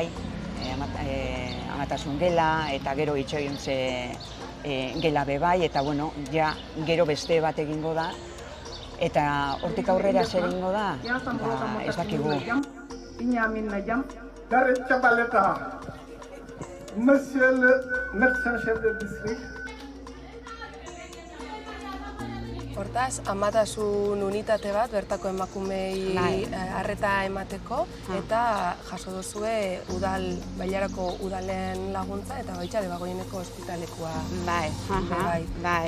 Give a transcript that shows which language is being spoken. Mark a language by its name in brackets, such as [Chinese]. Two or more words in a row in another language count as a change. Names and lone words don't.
[Basque] amatasun gela, eta gero itxoiontze gela bebai, eta ja gero beste bat egingo da, eta hortik aurrera zer egingo da, ez dakigu. [French] Monsieur le médecin chef de district. [Basque] Hortaz, amatasun unitate bat bertako emakumei arreta emateko, eta jaso duzue Bailarako udalen laguntza eta baita Debagoieneko ospitalekua. Bai.